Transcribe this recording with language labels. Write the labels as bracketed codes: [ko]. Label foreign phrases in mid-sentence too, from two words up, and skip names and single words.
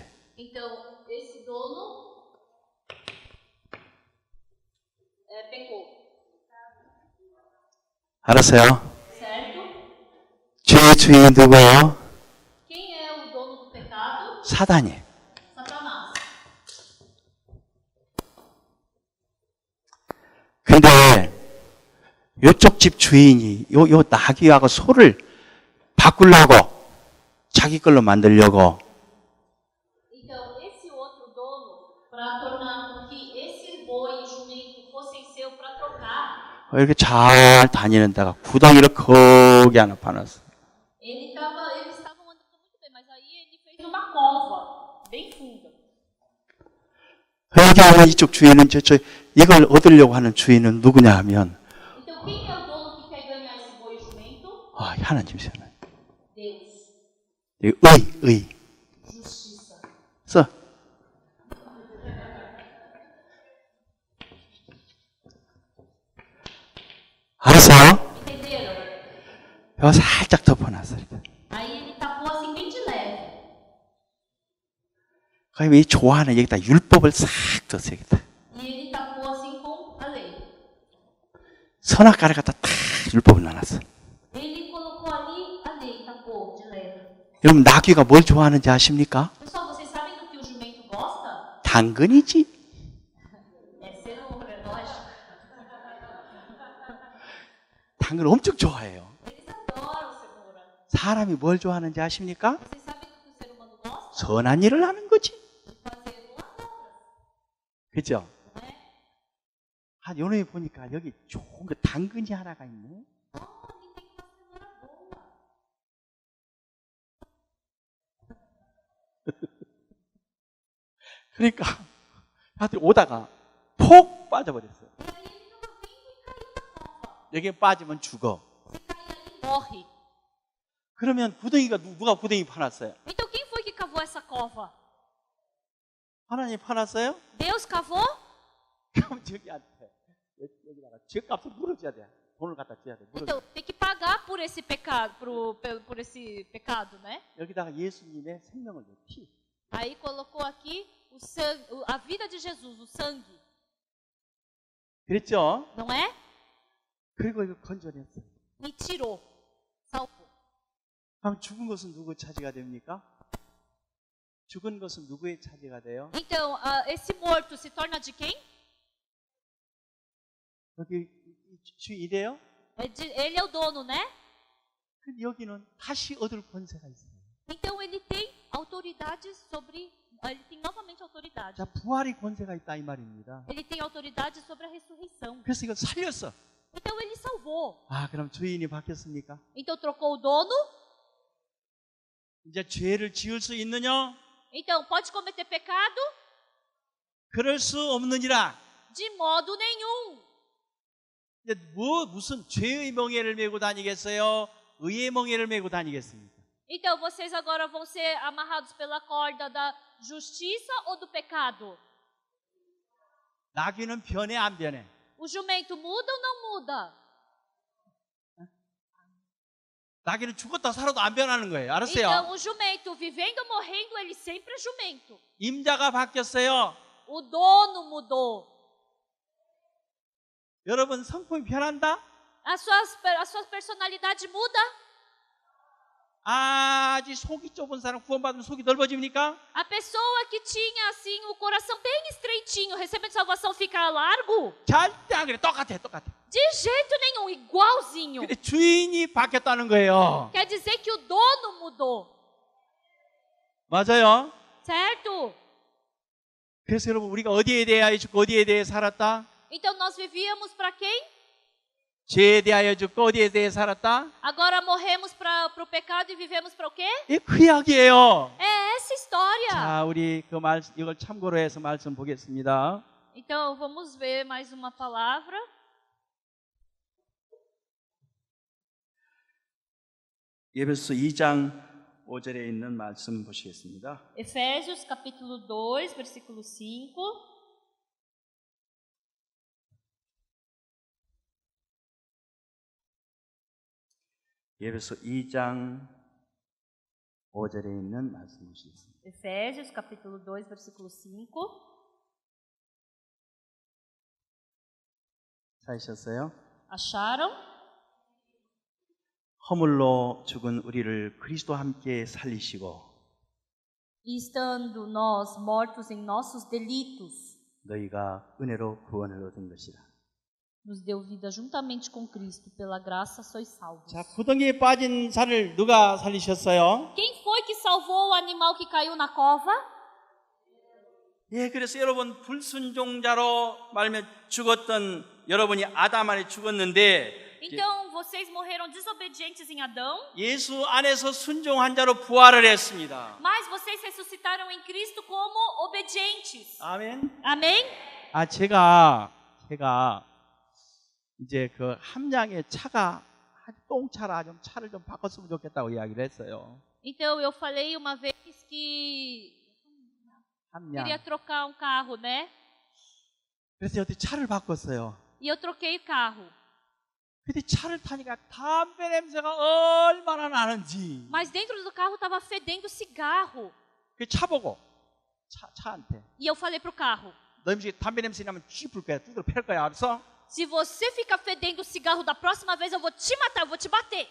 [pt] Então esse dono pecou, [ko] 알았어요? [pt] certo? [ko] 죄의 주인이 누구예요? [pt] Quem é o dono do pecado? [ko] 사단이에요. [pt] Satanás. [ko] 근데 요쪽 집 주인이 요 나귀하고 소를 바꾸려고 자기 걸로 만들려고 [pt] Então esse outro dono, para tornar com que esse boi e jumento fossem seu para trocar, [ko] 이렇게 잘 다니는 데가 구덩이를 거기 하나 파놨어. [pt] eles estavam andando muito bem, mas aí ele fez uma cova bem funda. [ko] 여기 오는 이쪽 주인은 이걸 얻으려고 하는 주인은 누구냐 하면 [pt] Então quem é o dono que quer ganhar esse boi e jumento? [ko] 하나님이세요. [pt] Deus. [ko] 의. [pt] Justiça. [ko] 써. 알았어요? [pt] Entenderam? [ko] 여기 살짝 덮어놨어. 이렇게. [pt] Aí ele tapou assim bem de leve. [ko] 그럼 이 좋아하는 여기다 율법을 싹 뒀어요. 여기다. [pt] E ele tapou assim com a lei. [ko] 선악과를 갖다 딱 율법을 놔놨어. [pt] Ele colocou ali a lei, tapou de leve. [ko] 여러분 나귀가 뭘 좋아하는지 아십니까? [pt] Pessoal, vocês sabem do que o jumento gosta? [ko] 당근이지. [pt] É cenoura, lógico. [ko] 당근 엄청 좋아해요. [pt] Eles adoram cenoura. [ko] 사람이 뭘 좋아하는지 아십니까? [pt] Vocês sabem do que o ser humano gosta? [ko] 선한 일을 하는 거지. [pt] De fazer boas obras, [ko] 그죠? [pt] não é? [ko] 요놈이 보니까 여기 좋은 거 당근이 하나가 있네. [pt] Ali tem uma cenoura boa. [ko] 그러니까 하여튼 오다가 폭 빠져버렸어요. [pt] E aí ele estava vindo e caiu na cova. [ko] 여기에 빠지면 죽어. [pt] Se cair ali, morre. [ko] 그러면 구덩이가 누가 구덩이 파놨어요? [pt] Então quem foi que cavou essa cova? [ko] 하나님 파놨어요? [pt] Deus cavou? [ko] 그럼 저기한테 여기다가 죗값을 물어줘야 돼. 돈을 갖다 줘야 돼. 물어줘. [pt] Então tem que pagar por esse pecado, por esse pecado, né? [ko] 여기다가 예수님의 생명을 넣어. 피. [pt] Aí colocou aqui o sangue, a vida de Jesus, o sangue, [ko] 그랬죠? [pt] não é? [ko] 그리고 이거 건져냈어요. [pt] E tirou, salvou. [ko] 그럼 죽은 것은 누구 차지가 됩니까? 죽은 것은 누구의 차지가 돼요? [pt] Então, esse morto se torna de quem? [ko] 여기 주인이래요? [pt] Ele é o dono, né? [ko] 근데 여기는 다시 얻을 권세가 있어요. [pt] Então ele tem autoridade sobre, ele tem novamente autoridade. [ko] 자, 부활의 권세가 있다 이 말입니다. [pt] Ele tem autoridade sobre a ressurreição. [ko] 그래서 이걸 살렸어. [pt] Então ele salvou. [ko] 아, 그럼 주인이 바뀌었습니까? [pt] Então trocou o dono. [ko] 이제 죄를 지을 수 있느냐? [pt] Então pode cometer pecado? [ko] 그럴 수 없느니라. [pt] De modo nenhum. [ko] 이제 무슨 죄의 멍에를 메고 다니겠어요? 의의 멍에를 메고 다니겠습니까? [pt] Então vocês agora vão ser amarrados pela corda da justiça ou do pecado? [ko] 나귀는 변해 안 변해? [pt] O jumento muda ou não muda? [ko] 나귀는 죽었다 살아도 안 변하는 거예요. 알았어요? [pt] Então o jumento vivendo ou morrendo, ele sempre é jumento. [ko] 임자가 바뀌었어요. [pt] O dono mudou. [ko] 여러분 성품이 변한다? [pt] A sua personalidade muda? [ko] 아주 속이 좁은 사람 구원받으면 속이 넓어집니까? [pt] A pessoa que tinha assim o coração bem estreitinho, recebendo salvação, fica largo? [ko] 절대 안 그래. 똑같아. [pt] De jeito nenhum, igualzinho. [ko] 근데 주인이 바뀌었다는 거예요. [pt] Quer dizer que o dono mudou, [ko] 맞아요? [pt] certo? [ko] 그래서 여러분 우리가 어디에 대하여 죽고 어디에 대해 살았다? [pt] Então nós vivíamos para quem? [ko] 죄에 대하여 죽고 어디에 대해 살았다? [pt] Agora morremos para o pecado e vivemos para o quê? [ko] 그 이야기예요. [pt] É essa história. [ko] 자, 우리 이걸 참고로 해서 말씀 보겠습니다. [pt] Então vamos ver mais uma palavra. [ko] 에베소 2장 5절에 있는 말씀 보시겠습니다. [pt] Efésios capítulo 2, versículo 5. [ko] 에베소 2장 5절에 있는 말씀 보시겠습니다. [pt] Efésios capítulo 2, versículo 5. [ko] 찾으셨어요? [pt] Acharam? [ko] 허물로 죽은 우리를 그리스도와 함께 살리시고 [pt] E estando nós mortos em nossos delitos, [ko] 너희가 은혜로 구원을 얻은 것이라. [pt] nos deu vida juntamente com Cristo, pela graça sois salvos. [ko] 자, 구덩이에 빠진 자를 누가 살리셨어요? [pt] Quem foi que salvou o animal que caiu na cova? [ko] 예, 그래서 여러분 불순종자로 말면 죽었던 여러분이 아담 안에 죽었는데 [pt] Então, vocês morreram desobedientes em Adão, [ko] 예수 안에서 순종한 자로 부활을 했습니다. [pt] mas vocês ressuscitaram em Cristo como obedientes. [ko] 아멘. [pt] Amém? [ko] 아, 제가 이제 그 함량의 차가 똥차라 좀 차를 좀 바꿨으면 좋겠다고 이야기를 했어요. [pt] Então, eu falei uma vez que [ko] 함량. [pt] queria trocar um carro, né? [ko] 그래서 어떻게 차를 바꿨어요. [pt] E eu troquei o carro. [ko] 근데 차를 타니까 담배 냄새가 얼마나 나는지. [pt] Mas dentro do carro estava fedendo cigarro. [ko] 그 차 보고 차한테 [pt] E eu falei pro carro: [ko] 너 임시 담배 냄새 나면 쥐불 거야. 두드러 팰 거야. 알았어? [pt] se você ficar fedendo cigarro da próxima vez, eu vou te matar, eu vou te bater.